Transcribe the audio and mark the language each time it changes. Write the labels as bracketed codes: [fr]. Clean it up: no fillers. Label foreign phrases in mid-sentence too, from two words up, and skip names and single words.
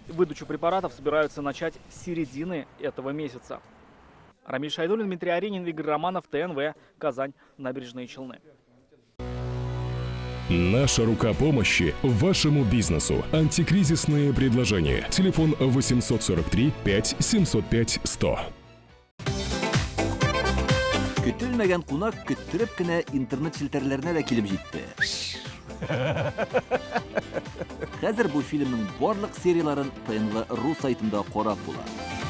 [ru] Выдачу препаратов собираются начать с середины этого месяца. Рамиль Шайдуллин, Дмитрий Аренин, Игорь Романов, ТНВ, Казань, Набережные Челны. Наша рука помощи вашему бизнесу. Антикризисные предложения. Телефон 843 5 705 100. [tt] Көтелмәгән кунак көттүреп кенә интернет челтәрләренә дә килеп җитте. Хәзер бу фильмның барлык серияларын ТНВ.ру сайтында карап була.